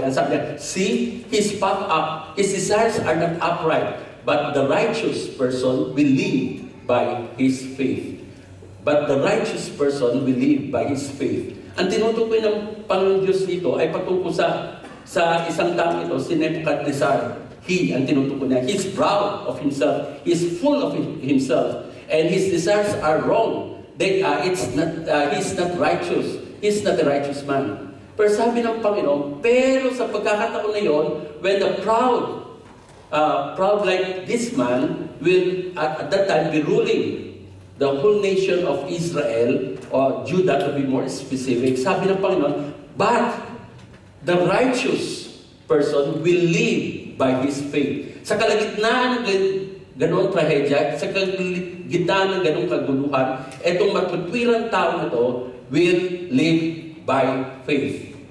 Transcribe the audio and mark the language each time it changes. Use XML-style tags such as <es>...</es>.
<tl>Ang sabi niya,</tl> <en>see, his puffed up, his desires are not upright, but the righteous person will live by his faith. But the righteous person will live by his faith.</en> <tl>Ang tinutukoy ng Panginoon Diyos dito ay patungkol sa isang tao ito, si Nebuchadnezzar. Ang tinutukoy niya,</tl> <en>he's proud of himself, he's full of himself, and his desires are wrong. He's not righteous, he's not a righteous man.</en> <tl>Pero sabi ng Panginoon, pero sa pagkakataon na yon,</tl> <en>when the proud proud like this man will at that time be ruling the whole nation of Israel, or Judah to be more specific.</en> <tl>Sabi ng Panginoon,</tl> <en>but the righteous person will live by his faith.</en> <tl>Sa kalagitnaan ng ganong trahedya, sa kalagitnaan ng ganong kaguluhan, itong matutwirang tao na ito</tl> <en>will live by faith.</en>